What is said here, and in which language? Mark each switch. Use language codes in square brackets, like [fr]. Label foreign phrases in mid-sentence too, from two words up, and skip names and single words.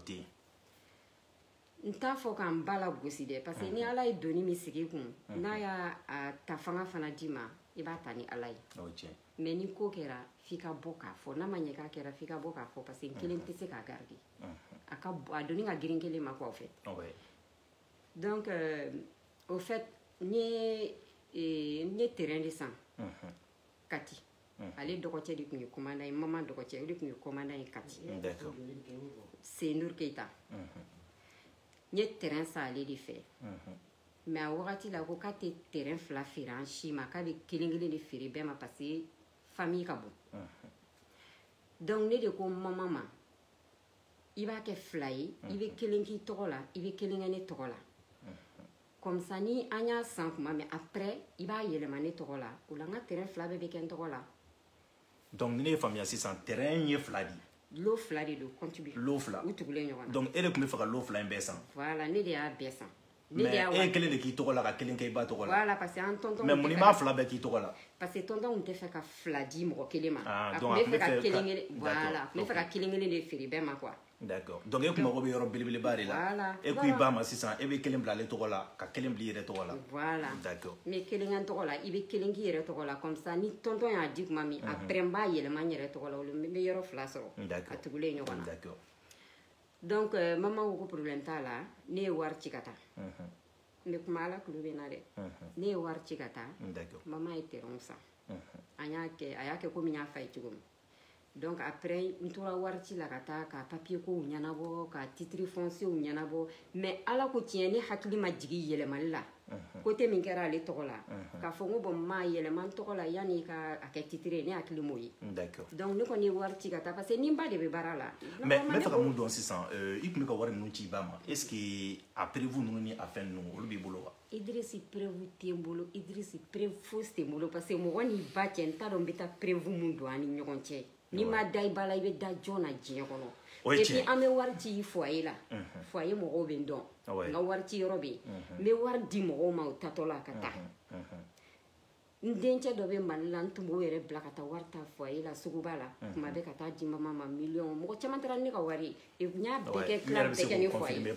[bm] n t'a fɔ k'an ba la gosi dɛ [fr] parce que [bm] ni ala ye doni min sigi kun n'a y'a ta fanga fana d'i ma i b'a ta ni ala ye mais ni ko kɛra f'i ka bɔ k'a fɔ n'a ma ɲɛ k'a kɛra f'i ka bɔ k'a fɔ [fr] parce que [bm] n kelen tɛ se k'a garder a doni ka girin kelen ma [fr] quoi au fait donc au fait [bm] n ye terrain de san Kati ale dɔgɔcɛ de tun ye commandant ye mama dɔgɔcɛ o de tun ye commandant ye Kati Seynour Keita n ye terrain san ale de fɛ mais a wagati la ko k'a tɛ terrain 2 feere an si ma k'a bɛ kelen kelen de feere bɛɛ ma [fr] parce que famille [bm] ka bon donc ne de ko mama ma i b'a kɛ 2 ye i bɛ kelen k'i tɔgɔ la i bɛ kelen kɛ ne tɔgɔ la [fr] comme ça [bm] ni an y'a san kuma [fr] mais après [bm] i b'a yɛlɛma ne tɔgɔ la o la n ka terrain 2 bɛɛ bɛ kɛ n tɔgɔ la donc ni ne ye faamuya sisan terrain ye 2 de lot 2 de don contribué lot 2 u tugulen ɲɔgɔn na donc e de tun bɛ fɛ ka lot 2 in bɛɛ san voilà ne de y'a bɛɛ san mais e ye kelen de k'i tɔgɔ la ka kelen kɛ i ba tɔgɔ la [fr] voilà parce que [bm] an tonton mais mun i m'a 2 bɛɛ k'i tɔgɔ la [fr] parce que [bm] tonton tun tɛ fɛ ka 2 di mɔgɔ kelen ma a tun bɛ fɛ ka kelen kelen voilà a tun bɛ fɛ ka kelen kelen de feere bɛɛ ma quoi [fr] d'accord donc [bm] e kun mago bɛ yɔrɔ belebeleba de la e ko i ba ma sisan e bɛ kelen bila ale tɔgɔ la ka kelen bila i yɛrɛ tɔgɔ la voilà d'accord mais kelen kɛ n tɔgɔ la i bɛ kelen k'i yɛrɛ tɔgɔ la [fr] comme ça [bm] ni tonton y'a di tuma min après n b'a yɛlɛma n yɛrɛ tɔgɔ la o la n bɛ yɔrɔ 2 sɔrɔ a tugulen ɲɔgɔn na d'accord donc maman ko problème t'a la ne ye wari ci ka taa n bɛ kuma ala kulo bɛ na dɛ ne ye wari ci ka taa maman ye terrain san a y'a kɛ komi n y'a fa ye cogo min [fr] donc après [bm] n tora wari ci la ka taa ka papier kow ɲɛnabɔ ka [fr] titre foncier [bm] ɲɛnabɔ mais ala ko tiɲɛ ne hakili ma jigin yɛlɛmali la côté min kɛra ale tɔgɔ la k'a fɔ n ko bon ma yɛlɛma n tɔgɔ la yanni ka a kɛ titre ye ne hakili m'o ye donc ne kɔni ye wari ci ka taa [fr] parce que [bm] ni n ba de bɛ baara la mais n bɛ fɛ ka mun dɔn sisan i tun bɛ ka wari ninnu ci i ba ma [fr] est ce que [bm] a prévu ninnu ni a fɛn ninnu olu b'i bolo wa Idriss prévu tɛ n bolo Idriss prévu fosi tɛ n bolo [fr] parce que [bm] mɔgɔ n'i ba cɛ n t'a dɔn n bɛ taa prévu mun don an ni ɲɔgɔn cɛ ni ma da i ba la i bɛ da jɔn na diɲɛ kɔnɔ [fr] et puis [bm] an bɛ wari ci foyer la foyer mɔgɔw bɛ n dɔn n ka wari ci yɔrɔ bɛ yen n bɛ wari di mɔgɔw ma u tatɔ la ka taa n dencɛ dɔ bɛ Mali la n tun b'o yɛrɛ bila ka taa wari ta foyer la suguba la kuma bɛ ka taa di mama ma miliyɔn mɔgɔ caman taara ne ka wari ye n y'a bɛɛ kɛ tila bɛɛ kɛ ni foyer